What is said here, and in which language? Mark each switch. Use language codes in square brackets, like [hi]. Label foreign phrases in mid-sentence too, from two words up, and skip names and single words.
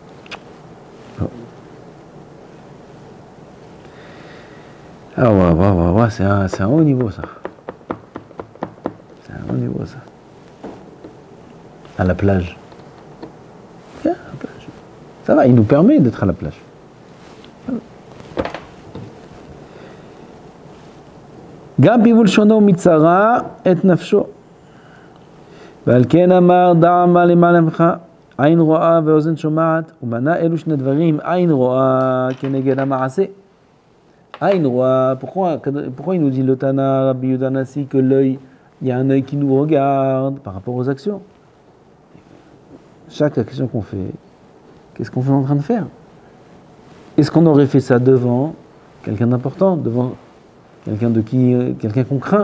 [fr] Ah ouais, c'est un haut niveau ça. C'est un haut niveau ça. À la plage. Viens, à la plage. Ça va, il nous permet d'être à la plage. [he] גם פיבול שונו מצרה את נפשו. ועל כן אמר דע מה למעלה ממך, עין רואה ואוזן שומעת, ומנה אלו שני דברים, עין רואה כנגד המעשה. עין רואה, [fr] pourquoi il nous dit le Tana, Rabbi Yehuda Nasi, que l'œil, il y a un œil qui nous regarde par rapport aux actions. Chaque action qu'on fait, qu'est-ce qu'on est en train de faire? Est-ce qu'on aurait fait ça devant quelqu'un d'important, devant quelqu'un qu'on craint?